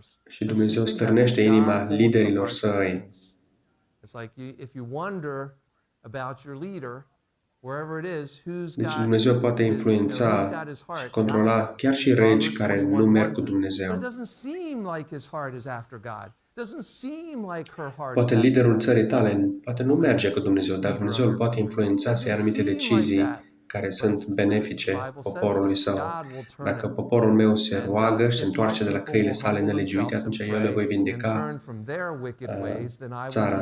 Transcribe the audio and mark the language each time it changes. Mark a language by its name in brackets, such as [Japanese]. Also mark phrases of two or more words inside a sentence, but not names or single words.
[Romanian] și Dumnezeu stârnește inima liderilor săi. [English] It's like if you wonder about your leader, wherever it is, who's [Romanian] Deci [English] got [Romanian] Dumnezeu poate [English] who's [Romanian] influența [English] got his heart? [Romanian] și controla [English] God [Romanian] chiar [English] does. [Romanian] și regi [English] Proverbs [Romanian] care [English] 21, [Romanian] nu merg [English] 1 [Romanian] cu [English] says, [Romanian] Dumnezeu. [English] But it doesn't seem like his heart is after God. It doesn't seem like her heart [Romanian] Poate [English] is after [Romanian] liderul [English] God. [Romanian] țării tale poate nu merge cu Dumnezeu, dar Dumnezeu îl poate influența să ia anumite decizii care sunt benefice poporului său. Dacă poporul meu se roagă și se întoarce de la căile sale nelegiuite, atunci eu le voi vindeca țara.